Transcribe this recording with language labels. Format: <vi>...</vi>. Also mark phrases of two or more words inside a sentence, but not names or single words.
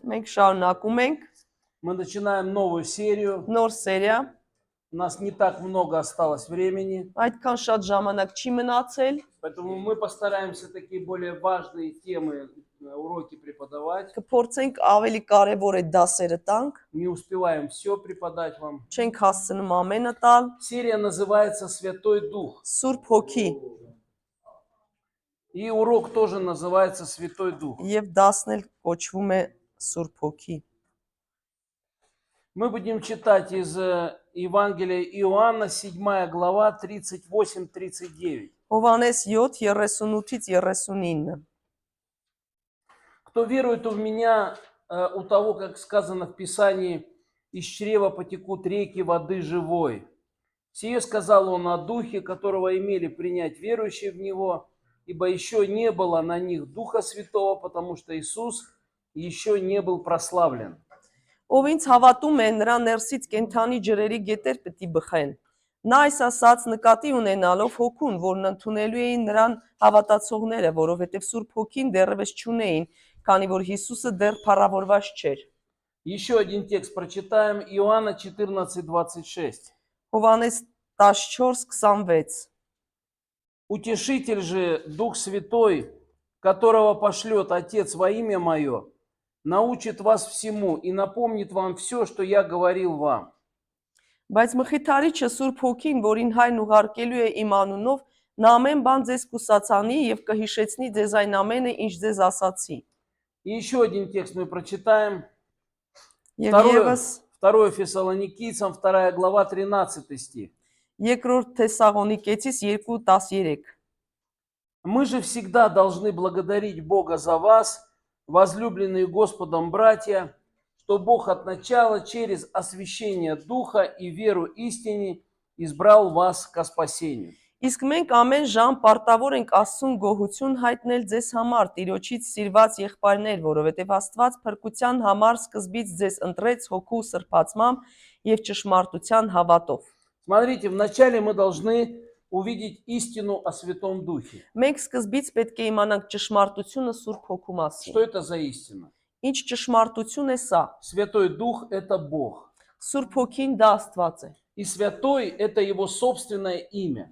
<hy>Մենք շարունակում ենք</hy> <ru>Мы начинаем новую серию.</ru> <hy>նոր սերիա,</hy> <ru>У нас не так много осталось времени,</ru> <hy>այդքան շատ ժամանակ չի մնացել,</hy> <ru>поэтому мы постараемся такие более важные темы, уроки преподавать.</ru> <hy>կփորձենք ավելի կարևոր այդ դասերը տանք,</hy> <ru>Не успеваем все преподать вам.</ru> <hy>չենք հասցնում ամենը տալ,</hy> <ru>Серия называется «Святой Дух».</ru> <hy>Սուրբ Հոգի</hy> <ru>И урок тоже называется «Святой Дух».</ru> <hy>եւ դասն էլ կոչվում է Սուրբ Հոգի։</hy> <ru>Мы будем читать из Евангелия Иоанна, 7 глава, 38-39.</ru> <hy>Հովհաննես 7:38-ից 39։</hy> <ru>Кто верует в меня, у того, как сказано в Писании, из чрева потекут реки воды живой. Сие сказал он о Духе, которого имели принять верующие в Него, ибо еще не было на них Духа Святого, потому что Иисус еще не был прославлен.</ru> <hy>Ով ինձ հավատում է, նրա ներսից կենթանի ջրերի գետեր պիտի բխեն։ Նա այս ասած նկատի ունենալով հոգուն, որն ընդունելու էին նրան հավատացողները, որովհետև Սուրբ Հոգին դեռևս չունեին, քանի որ Հիսուսը դեռ փառավորված չէր։</hy> <ru>Еще один текст прочитаем. Иоанна 14:26.</ru> <hy>Հովհաննես 14:26։</hy> <ru>Утешитель же, Дух Святой, которого пошлет Отец во имя Мое, научит вас всему и напомнит вам все, что я говорил вам.</ru> <hy>Բայց Մխիթարիչը Սուրբ Հոգին, որին Հայրն ուղարկելու է իմ անունով, նա ամեն բան ձեզ կուսացանի եւ կհիշեցնի ձեզ այն ամենը, ինչ ձեզ ասացի։</hy> <ru>И еще один текст мы прочитаем.</ru> <hy>Եվ եւս</hy> <ru>2 Фессалоникийцам, 2 глава, 13 стих.</ru> <hy>Երկրորդ Թեսաղոնիկեցիս 2:13։</hy> <ru>Мы же всегда должны благодарить Бога за вас, возлюбленные Господом братья, что Бог от начала через освящение Духа и веру истине избрал вас ко спасению.</ru> <hy>Իսկ մենք ամեն ժամ պարտավոր ենք Աստծուն գոհություն հայտնել ձեզ համար, Տիրոջից սիրված եղբայրներ, որովհետև Աստված փրկության համար սկզբից ձեզ ընտրեց հոգու սրբացմամբ եւ ճշմարտության հավատով։</hy> <ru>Смотрите, вначале мы должны увидеть истину о Святом Духе.</ru> <hy>Մենք սկզբից պետք է իմանանք ճշմարտությունը Սուրբ Հոգու մասին։</hy> <ru>Что это за истина?</ru> <hy>Ինչ ճշմարտություն է սա։</hy> <ru>Святой Дух – это Бог.</ru> <hy>Սուրբ Հոգին դա Աստված է։</hy> <ru>И Святой – это Его собственное имя.</ru>